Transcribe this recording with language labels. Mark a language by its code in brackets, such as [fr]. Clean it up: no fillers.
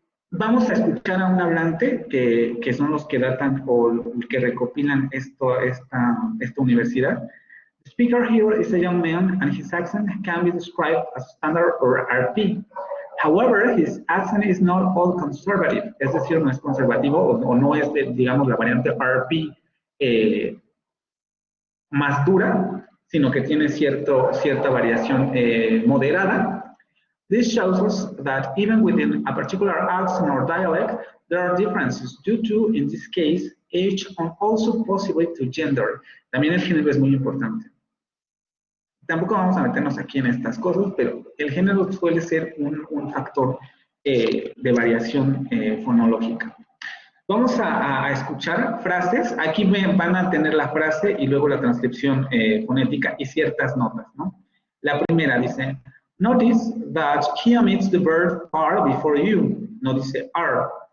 [es] Vamos a escuchar a un hablante que son los que datan o que recopilan esta universidad. [en] The speaker here is a young man and his accent can be described as standard or RP. However, his accent is not all conservative, [es] es decir, no es conservativo o no es, digamos, la variante RP más dura, sino que tiene cierta variación moderada. [en] This shows us that even within a particular accent or dialect, there are differences due to, in this case, age and also possibly to gender. [es] También el género es muy importante. Tampoco vamos a meternos aquí en estas cosas, pero el género suele ser un factor de variación fonológica. Vamos a escuchar frases. Aquí van a tener la frase y luego la transcripción fonética y ciertas notas, ¿no? La primera dice, [en] notice that he omits the verb are before you. [es] No dice are.